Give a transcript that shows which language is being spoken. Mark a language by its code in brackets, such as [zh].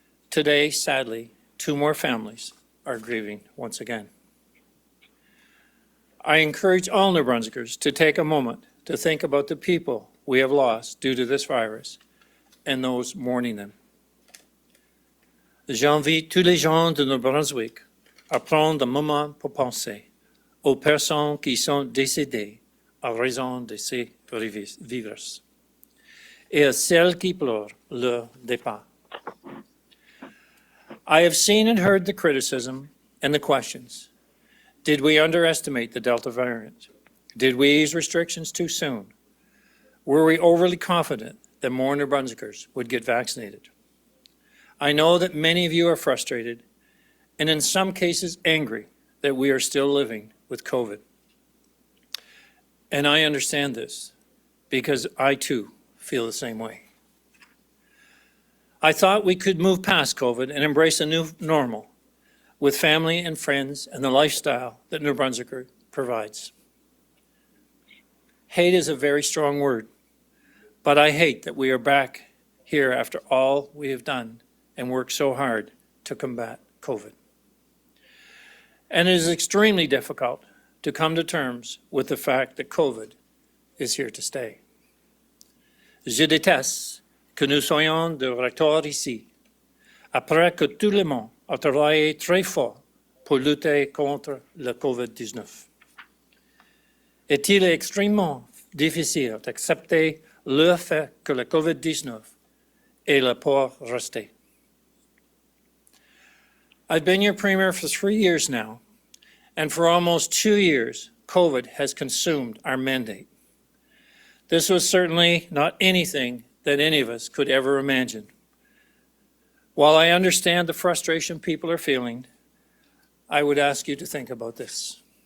[en] Today, sadly, 2 more families are grieving once again. I encourage all New Brunswickers to take a moment to think about the people we have lost due to this virus and those mourning them. [fr] J'invite tous les gens de New Brunswick à prendre un moment pour penser aux personnes qui sont décédées à raison de ces virus et à celles qui pleurent leur départ. [en] I have seen and heard the criticism and the questions. Did we underestimate the Delta variant? Did we ease restrictions too soon? Were we overly confident that more New Brunswickers would get vaccinated? I know that many of you are frustrated and in some cases angry that we are still living with COVID. And I understand this because I too feel the same way. I thought we could move past COVID and embrace a new normal with family and friends and the lifestyle that New Brunswicker provides. Hate is a very strong word, but I hate that we are back here after all we have done and worked so hard to combat COVID. And it is extremely difficult to come to terms with the fact that COVID is here to stay. [fr] Je déteste que nous soyons de retour ici, après que tout le monde a travaillé très fort pour lutter contre le COVID-19. Est-il extrêmement difficile d'accepter le fait que le COVID-19 est là pour rester? [en] I've been your Premier for 3 years now, and for almost 2 years, COVID has consumed our mandate. This was certainly not anything that any of us could ever imagine. While I understand the frustration people are feeling, I would ask you to think about this.